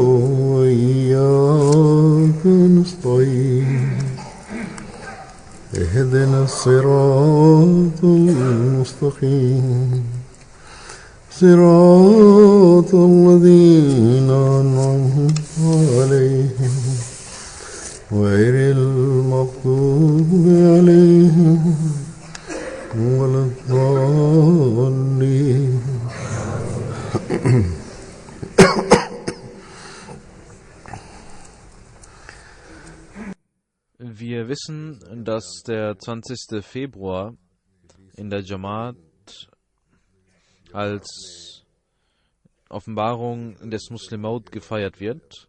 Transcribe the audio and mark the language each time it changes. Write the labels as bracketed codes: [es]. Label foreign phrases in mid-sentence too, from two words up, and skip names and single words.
[ar] وإياك نستعين اهدنا الصراط المستقيم صراط الذين أنعمت عليهم غير المغضوب عليهم ولا الضالين. [de] Wir wissen, dass der 20. Februar in der Jamaat als Offenbarung des Muslim Maud gefeiert wird.